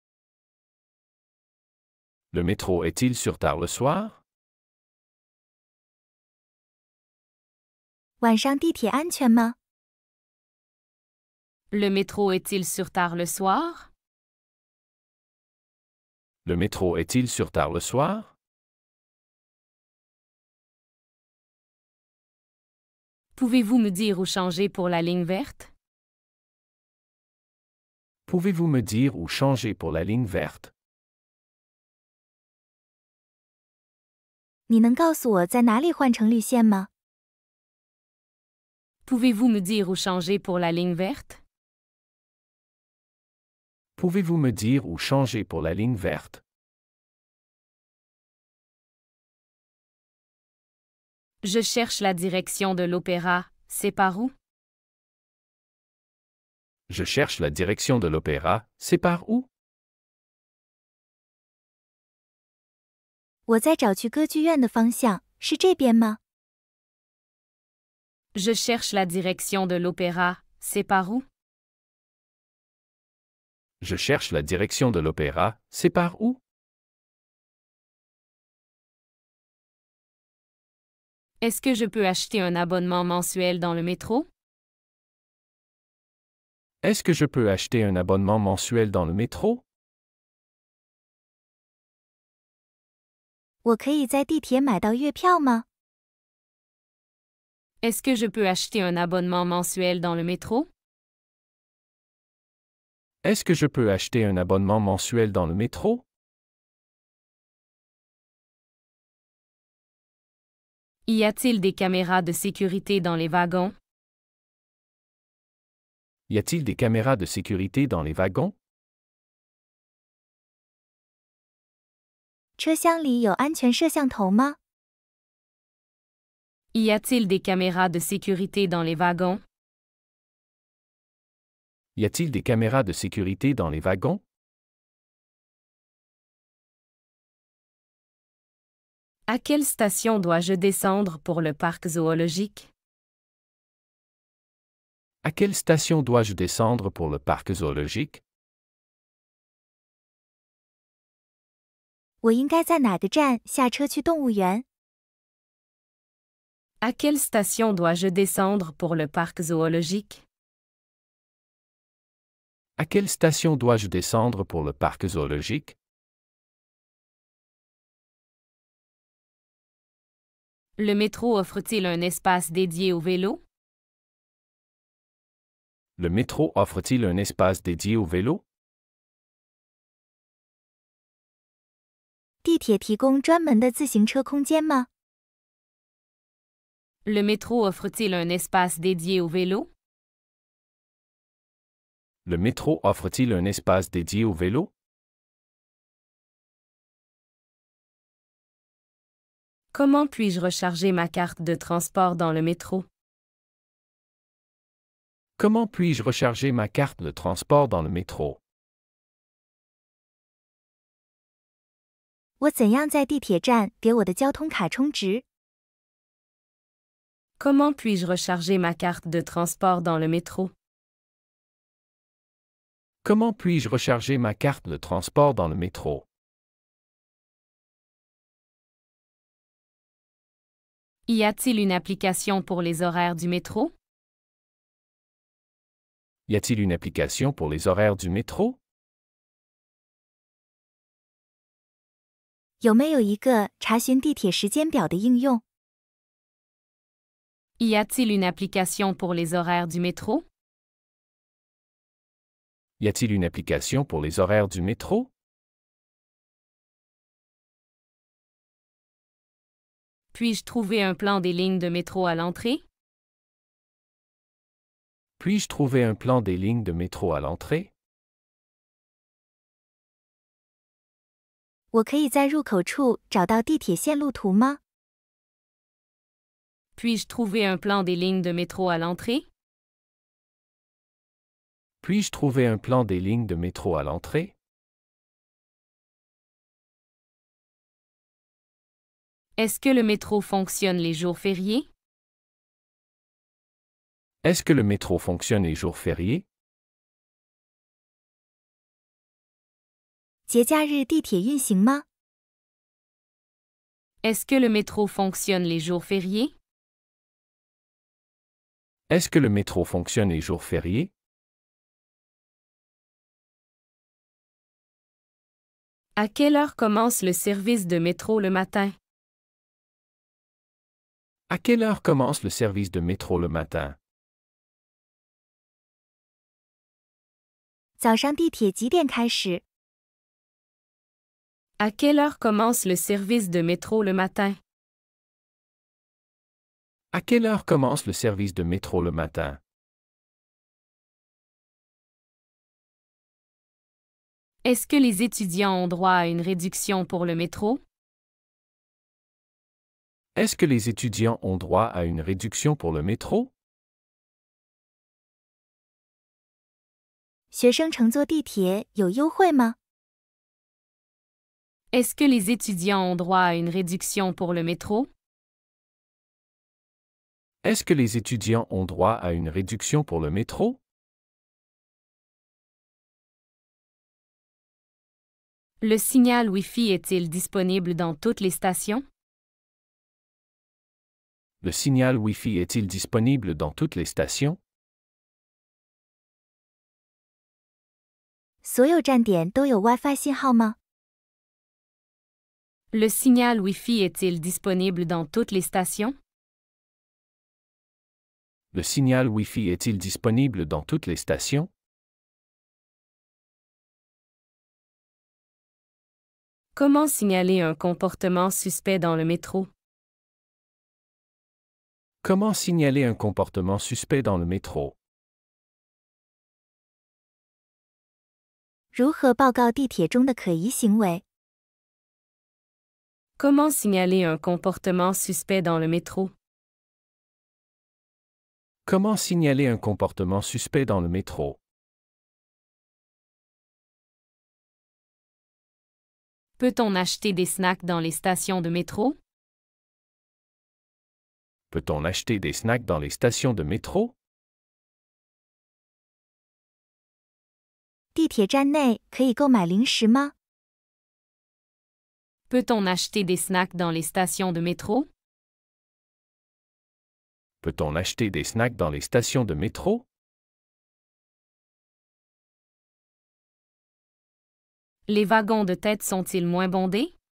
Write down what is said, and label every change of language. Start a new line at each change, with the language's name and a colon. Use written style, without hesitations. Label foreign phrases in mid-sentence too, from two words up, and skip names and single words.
French: Le métro est-il sur tard le soir?
Chinese: 晚上地铁安全吗？
French: Le métro est-il sur tard le soir? Le métro est-il sur tard le soir? Pouvez-vous me dire où changer pour la ligne verte? Pouvez-vous me dire où changer pour la ligne verte?
Chinese: 你能告诉我在哪里换成绿线吗？
French: Pouvez-vous me dire où changer pour la ligne verte? Pouvez-vous me dire où changer pour la ligne verte? Je cherche la direction de l'opéra, c'est par où? Je cherche la direction de l'opéra, c'est par où?
Chinese: 我在找去歌剧院的方向，是这边吗？
French: Je cherche la direction de l'opéra, c'est par où? Je cherche la direction de l'opéra, c'est par où? Est-ce que je peux acheter un abonnement mensuel dans le métro? Est-ce que je peux acheter un abonnement mensuel dans le métro?
Chinese: 我可以在地铁买到月票吗？
French: Est-ce que je peux acheter un abonnement mensuel dans le métro? Est-ce que je peux acheter un abonnement mensuel dans le métro? Y a-t-il des caméras de sécurité dans les wagons? Y a-t-il des caméras de sécurité dans les wagons?
Chinese: 车厢里有安全摄像头吗？
French: Y a-t-il des caméras de sécurité dans les wagons? Y a-t-il des caméras de sécurité dans les wagons? À quelle station dois-je descendre pour le parc zoologique? À quelle station dois-je descendre pour le parc zoologique?
Chinese: 我应该在哪个站下车去动物园？
French: À quelle station dois-je descendre pour le parc zoologique? À quelle station dois-je descendre pour le parc zoologique? Le métro offre-t-il un espace dédié au vélo? Le métro offre-t-il un espace dédié au vélo?
Chinese: 地铁提供专门的自行车空间吗？
French: Le métro offre-t-il un espace dédié au vélo? Le métro offre-t-il un espace dédié au vélo? Comment puis-je recharger ma carte de transport dans le métro? Comment puis-je recharger ma carte de transport dans le métro?
Chinese: 我怎样在地铁站给我的交通卡充值？
French: Comment puis-je recharger ma carte de transport dans le métro? Comment puis-je recharger ma carte de transport dans le métro? Y a-t-il une application pour les horaires du métro? Y a-t-il une application pour les horaires du métro?
Chinese: 有没有一个查询地铁时间表的应用？
French: Y a-t-il une application pour les horaires du métro? Y a-t-il une application pour les horaires du métro? Puis-je trouver un plan des lignes de métro à l'entrée? Puis-je trouver un plan des lignes de métro à l'entrée?
Chinese: 我可以在入口处找到地铁线路图吗？
French: Puis-je trouver un plan des lignes de métro à l'entrée? Puis-je trouver un plan des lignes de métro à l'entrée? Est-ce que le métro fonctionne les jours fériés? Est-ce que le métro fonctionne les jours fériés?
Chinese: 节假日地铁运行吗？
French: Est-ce que le métro fonctionne les jours fériés? Est-ce que le métro fonctionne les jours fériés? À quelle heure commence le service de métro le matin? À quelle heure commence le service de métro le matin?
Chinese: 早上地铁几点开始？
French: À quelle heure commence le service de métro le matin? À quelle heure commence le service de métro le matin? Est-ce que les étudiants ont droit à une réduction pour le métro? Est-ce que les étudiants ont droit à une réduction pour le métro?
Chinese: 学生乘坐地铁有优惠吗？
French: Est-ce que les étudiants ont droit à une réduction pour le métro? Est-ce que les étudiants ont droit à une réduction pour le métro? Le signal Wi-Fi est-il disponible dans toutes les stations? Le signal Wi-Fi est-il disponible dans toutes les stations?
Chinese: 所有站点都有 Wi-Fi 信号吗？
French: Le signal Wi-Fi est-il disponible dans toutes les stations? Le signal Wi-Fi est-il disponible dans toutes les stations? Comment signaler un comportement suspect dans le métro? Comment signaler un comportement suspect dans le métro?
Chinese: 如何报告地铁中的可疑行为？
French: Comment signaler un comportement suspect dans le métro? Comment signaler un comportement suspect dans le métro? Peut-on acheter des snacks dans les stations de métro? Peut-on acheter des snacks dans les stations de métro?
Chinese: 地铁站内可以购买零食吗？
French: Peut-on acheter des snacks dans les stations de métro? Peut-on acheter des snacks dans les stations de métro? Les wagons de tête sont-ils moins bondés?